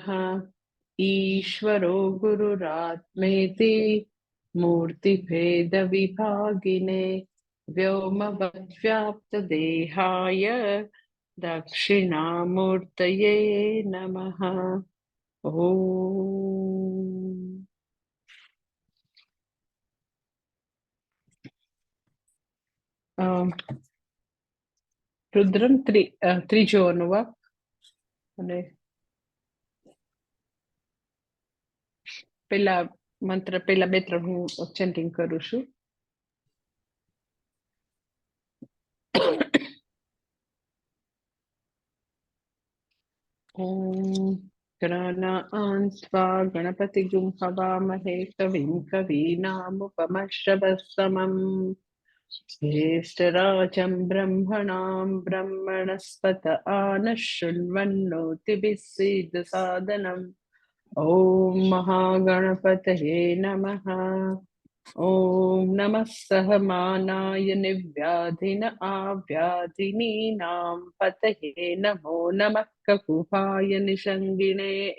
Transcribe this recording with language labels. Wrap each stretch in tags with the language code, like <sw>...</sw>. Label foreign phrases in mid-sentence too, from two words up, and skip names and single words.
<sa>ईश्वरो गुरुरात्मेति मूर्तिभेदविभागिने व्योमवद्व्याप्तदेहाय दक्षिणामूर्तये नमः।</sa> <gu>ॐ રુદ્રમ ત્રીજો અનુવાક અને પેલા મંત્ર પેલા બે ત્રણ હું ચેન્ટિંગ કરું છું.</gu> <sa>ઓમ ગણાનાન્ત્વા ગણપતિગું હવામહે કવિં કવીનામુપમશ્રવસ્તમં ज्येष्ठराजं ब्रह्मणां ब्रह्मणस्पत आनशृण्वन्नोतिभिः सीदसादनम्। ॐ महागणपतये नमः। ॐ नमः सहमानाय निर्व्याधिन आव्याधिनीनां पतये नमो नमः ककुभाय निषङ्गिणे</sa>